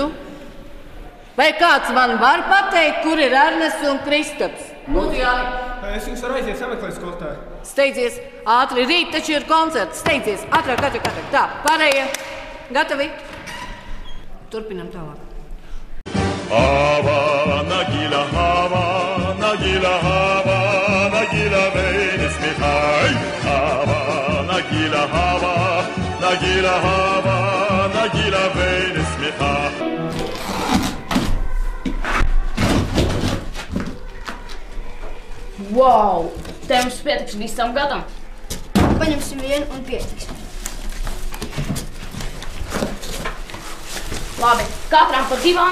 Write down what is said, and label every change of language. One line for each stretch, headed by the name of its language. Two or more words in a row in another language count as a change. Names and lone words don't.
Latvian: Vai kāds man var pateikt, kur ir Ernests un Kristaps? Lūdzu, Jāni. Es jums varu aiziet sameklēt skolotāju. Steidzies, ātri, rīt taču ir koncerts. Steidzies, ātrāk. Tā, pārējie. Gatavi? Turpinam tālāk. Havana, gila, Havana, gila, Havana, gila, venis mihai. Havana, gila, Havana, gila, Havana, gila, venis mihai. Wow! Te mums pietiks visam gadam. Paņemsim vienu un pietiks. Labi, katram pa 2.